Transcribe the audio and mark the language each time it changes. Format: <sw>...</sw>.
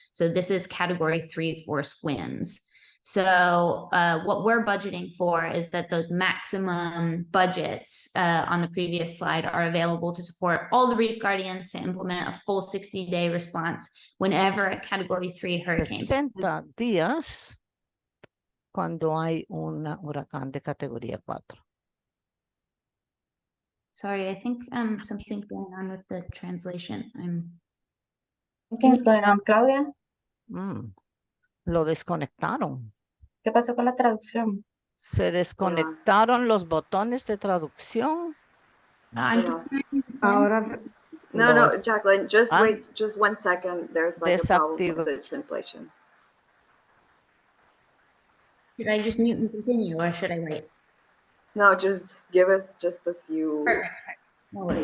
<en>So this is category 3 force winds. So what we're budgeting for is that those maximum budgets on the previous slide are available to support all the reef guardians to implement a full 60-day response whenever a category 3 hurricane.</en> <es>60 días cuando hay un huracán de categoría 4.</es> <en>Sorry, I think something's going on with the translation. Something's going on, Claudia.</en> <es>Lo desconectaron. ¿Qué pasó con la traducción? Se desconectaron los botones de traducción.</es> <en>I'm just hearing this one.</en> <es>Ahora, no, Los</es> <en>Jacqueline, just wait just 1 second. There's like a problem</en> <es>desactiva-</es> <en>with the translation. Should I just mute and continue, or should I wait? No, just give us just a few. Perfect. No worries.</en>